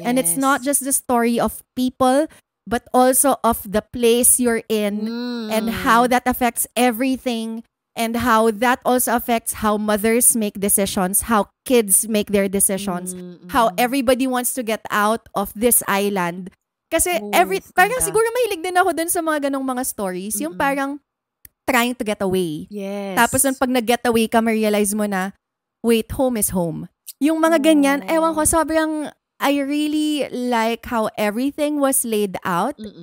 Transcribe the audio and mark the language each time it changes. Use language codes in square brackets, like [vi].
[en] And it's not just the story of people, but also of the place you're in and how that affects everything. And how that also affects how mothers make decisions, how kids make their decisions, how everybody wants to get out of this island. [tl] Kasi parang siguro mahilig din ako dun sa mga ganong mga stories, yung parang [en] trying to get away. Yes. [tl] Tapos pag nag-get away ka, ma-realize mo na, wait, [en] home is home. [tl] Yung mga ganyan, ewan ko, sobrang, [en] I really like how everything was laid out.